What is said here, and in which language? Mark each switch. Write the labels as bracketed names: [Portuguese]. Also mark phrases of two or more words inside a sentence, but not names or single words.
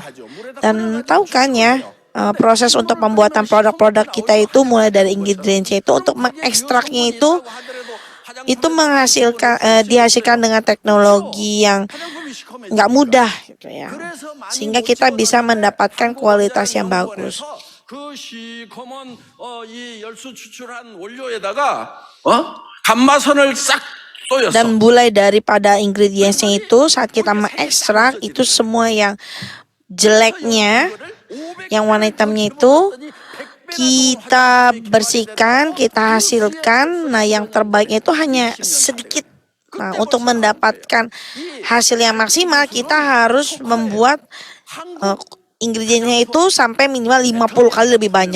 [Indonesian] Dan tahu kan ya, proses untuk pembuatan produk-produk kita itu mulai dari ingredientsnya itu untuk mengekstraknya itu menghasilkan dihasilkan dengan teknologi yang nggak mudah gitu ya, sehingga kita bisa mendapatkan kualitas yang bagus. [Korean] 그 시커먼 이 열수 추출한 원료에다가 감마선을 싹 쏘였어. [Indonesian] Dan mulai daripada ingredientsnya itu saat kita mengekstrak itu semua yang jeleknya, yang warna hitamnya itu kita bersihkan, kita hasilkan. Nah, yang terbaiknya itu hanya sedikit. Nah, untuk mendapatkan hasil yang maksimal, kita harus membuat ingredientsnya itu sampai minimal 50 kali lebih banyak.